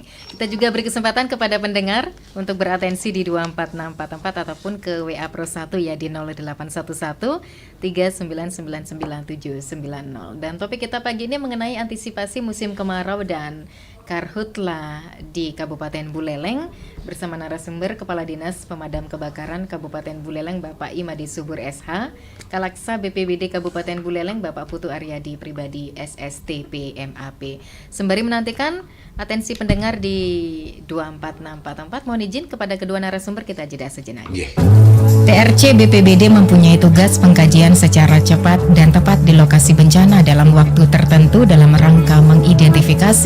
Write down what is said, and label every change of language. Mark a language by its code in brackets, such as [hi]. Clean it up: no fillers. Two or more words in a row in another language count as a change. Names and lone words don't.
[id] Kita juga beri kesempatan kepada pendengar untuk beratensi di 24644 ataupun ke WA Pro 1 ya di 0811 3999790. Dan topik kita pagi ini mengenai antisipasi musim kemarau dan Karhutla di Kabupaten Buleleng bersama narasumber Kepala Dinas Pemadam Kebakaran Kabupaten Buleleng Bapak Imadi Subur SH, Kalaksa BPBD Kabupaten Buleleng Bapak Putu Aryadi Pribadi SSTP MAP. Sembari menantikan atensi pendengar di 24644, mohon izin kepada kedua narasumber kita jeda sejenak. TRC BPBD mempunyai tugas pengkajian secara cepat dan tepat di lokasi bencana dalam waktu tertentu dalam rangka mengidentifikasi